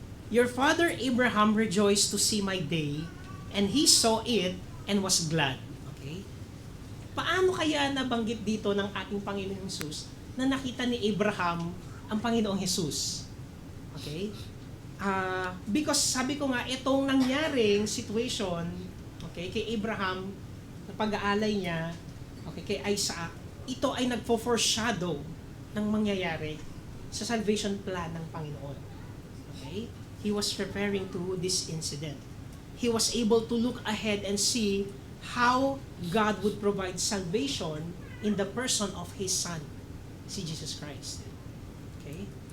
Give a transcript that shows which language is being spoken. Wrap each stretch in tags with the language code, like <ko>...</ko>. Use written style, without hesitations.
<en>Your father Abraham rejoiced to see my day, and he saw it and was glad. Okay?</en> <tl>Paano kaya nabanggit dito ng ating Panginoong Jesus na nakita ni Abraham ang Panginoong Jesus? Okay? Because sabi ko nga, itong nangyaring situation, okay, kay Abraham, na pag-aalay niya, okay, kay Isaac, ito ay nagfo-foreshadow ng mangyayari sa</tl> <en>salvation plan</en> <tl>ng Panginoon.</tl> <en>Okay? He was preparing to this incident. He was able to look ahead and see how God would provide salvation in the person of His Son,</en> <tl>si Jesus Christ.</tl> <en>Okay?</en>